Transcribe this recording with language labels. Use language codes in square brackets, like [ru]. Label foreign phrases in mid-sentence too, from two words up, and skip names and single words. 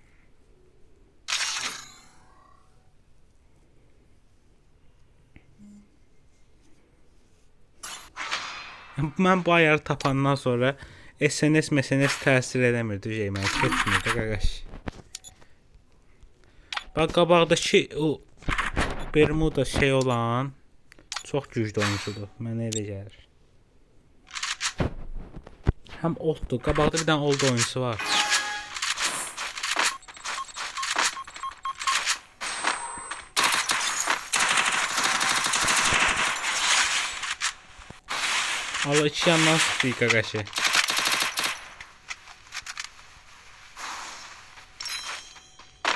[az] Mən bu ayarı tapandan sonra SNS təsir eləmirdi şeymə. Keçmirdi qaqaş. Bax qabaqdakı o Bermuda şey olan çox güclü oyuncudur. Mənə elə gəlir. Həm olddur. Qabaqda bir dənə old oyuncusu var. [tr] Allah iki yandan sıkıyor qaqaşı.